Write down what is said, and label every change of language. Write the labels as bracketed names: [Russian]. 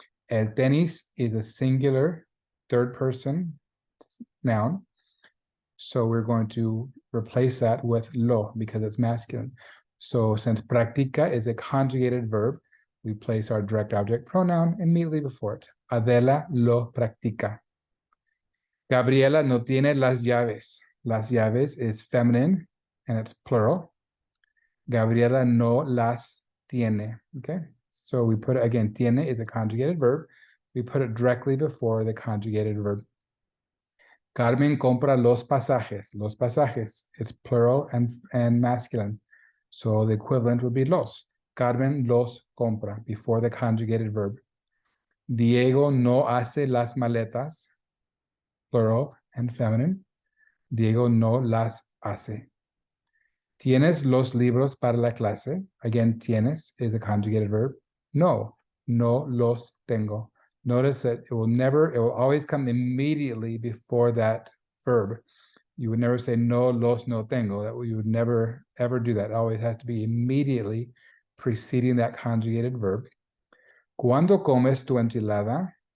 [English] El tenis is a singular third person noun. So we're going to replace that with lo because it's masculine. So since practica is a conjugated verb, we place our direct object pronoun immediately before it. [Spanish] Adela lo practica. Gabriela no tiene las llaves. [English] Las llaves is feminine and it's plural. [Spanish] Gabriela no las tiene. [English] Okay, so we put it again, tiene is a conjugated verb. We put it directly before the conjugated verb. [Spanish] Carmen compra los pasajes. [English] Los pasajes, it's plural and masculine. So the equivalent would be los. [Spanish] Carmen los compra [English] before the conjugated verb. [Spanish] Diego no hace las maletas, [English] plural and feminine. [Spanish] Diego no las hace. ¿Tienes los libros para la clase? [English] Again, tienes is a conjugated verb. [Spanish] No, no los tengo. [English] Notice that it will always come immediately before that verb. You would never say [Spanish] no los no tengo. [English] That you would never ever do that. It always has to be immediately preceding that conjugated verb. [Spanish] ¿Cuándo comes tu enchilada?